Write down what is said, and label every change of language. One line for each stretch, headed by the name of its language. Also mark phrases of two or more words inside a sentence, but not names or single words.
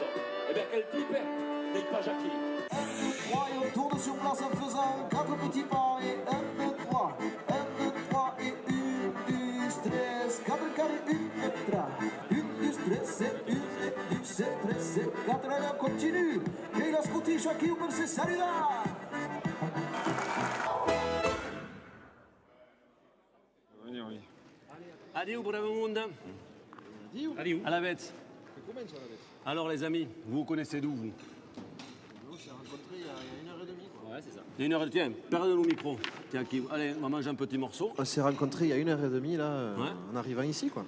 French: Eh bien, quel type? Des Pajaki. 3 et on tourne sur place en faisant 4 petits pas et 1, 2, 3. 1, 2, 3 et 1, 2, 3, 4 carrés, 1, 2, 3. 1, 2, 3, c'est 1, 2, 3, c'est 4. Allez, on continue. Et la
Occitan: scotisce aqui per se salida.
French: Adieu, bravo monde. Adieu. À la bête. Alors, les amis, vous connaissez d'où, vous? On s'est rencontrés il y a 1h30. Ouais, c'est ça. Il y a 1 heure, tiens, perdez le micro. Tiens, allez, on va manger un petit morceau. On s'est rencontrés il y a 1h30 là, Ouais. en arrivant ici quoi.